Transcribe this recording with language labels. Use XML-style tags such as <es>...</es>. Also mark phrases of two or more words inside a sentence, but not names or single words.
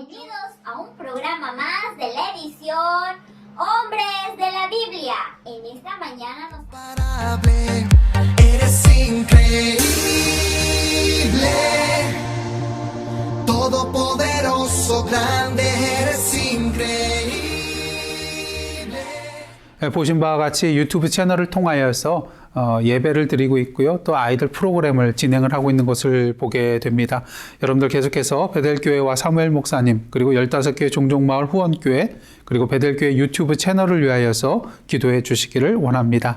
<es>Bienvenidos a un programa más de la edición Hombres de la Biblia. En esta mañana nos... Eres increíble, todopoderoso, grande, eres increíble.</es> <ko>보신 바와 같이 유튜브 채널을 통하여서 예배를 드리고 있고요. 또 아이들 프로그램을 진행을 하고 있는 것을 보게 됩니다. 여러분들 계속해서 베델교회와 사무엘 목사님, 그리고 15교회 종족마을 후원교회, 그리고 베델교회 유튜브 채널을 위하여서 기도해 주시기를 원합니다.</ko>